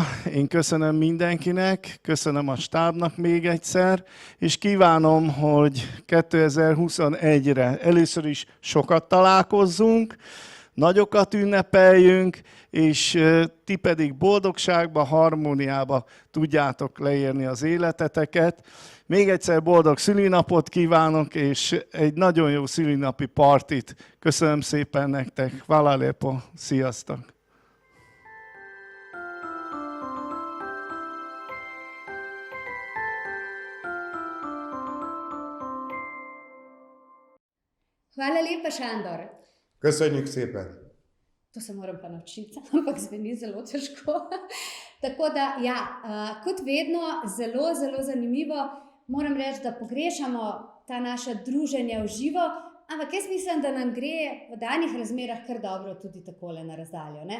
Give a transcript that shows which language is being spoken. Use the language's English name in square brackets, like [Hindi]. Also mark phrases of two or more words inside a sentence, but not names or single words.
[Hungarian] Én köszönöm mindenkinek, köszönöm a stábnak még egyszer, és kívánom, hogy 2021-re először is sokat találkozzunk, nagyokat ünnepeljünk, és ti pedig boldogságba, harmóniába tudjátok leérni az életeteket. Még egyszer boldog szülinapot kívánok, és egy nagyon jó szülinapi partit. Köszönöm szépen nektek. [Slovenian] Hvala lepo. Sziasztok! Hvala lepa, Šandor. [Hungarian] Köszönjük szépen! [Slovenian] To se moram pa naučiti, ampak zveni zelo težko. Tako da, ja, kot vedno, zelo, zelo zanimivo. Moram reči, da pogrešamo ta naša druženja v živo, ampak jaz mislim, da nam gre v danih razmerah kar dobro tudi takole na razdaljo, ne?